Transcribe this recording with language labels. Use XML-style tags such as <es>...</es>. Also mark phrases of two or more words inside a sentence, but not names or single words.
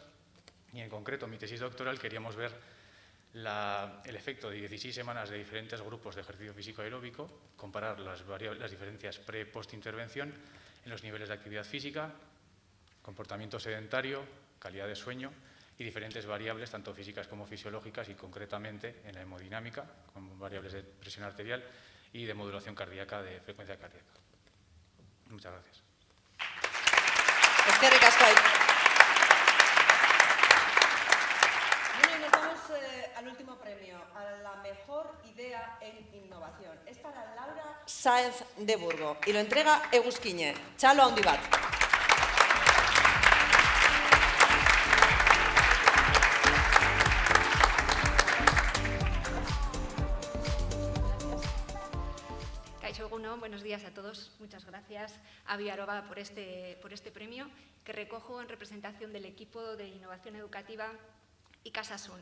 <es>Y en concreto, en mi tesis doctoral queríamos ver el efecto de 16 semanas de diferentes grupos de ejercicio físico aeróbico, comparar las diferencias pre- y post-intervención en los niveles de actividad física, comportamiento sedentario, calidad de sueño y diferentes variables, tanto físicas como fisiológicas y concretamente en la hemodinámica, con variables de presión arterial y de modulación cardíaca, de frecuencia cardíaca. Muchas gracias.</es> <eu>Eskerrik asko.</eu> <es>Bueno, y nos vamos al último premio, a la mejor idea en innovación. Es para Laura Sáenz de Burgo y lo entrega Egusquiñe.</es> <eu>Txalo handi bat.</eu> <es>Buenos días a todos. Muchas gracias a BioAraba por este premio que recojo en representación del equipo de innovación educativa y Casasun.</es>